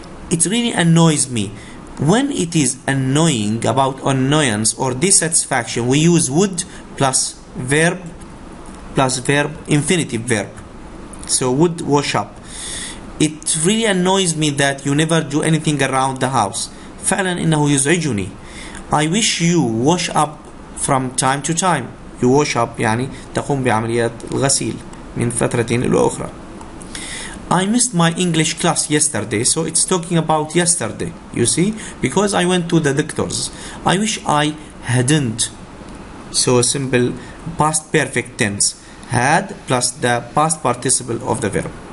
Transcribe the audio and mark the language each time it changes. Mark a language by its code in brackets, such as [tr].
[en] It really annoys me. When it is annoying, about annoyance or dissatisfaction, we use would plus verb infinitive verb. So would wash up. It really annoys me that you never do anything around the house. [ar] فعلا إنه يزعجني. [en] I wish you wash up from time to time. you wash up [ar] يعني تقوم بعمليات الغسيل من فترة إلى أخرى. [en] I missed my English class yesterday, so it's talking about yesterday, you see, because I went to the doctors. I wish I hadn't. So simple past perfect tense, had plus the past participle of the verb.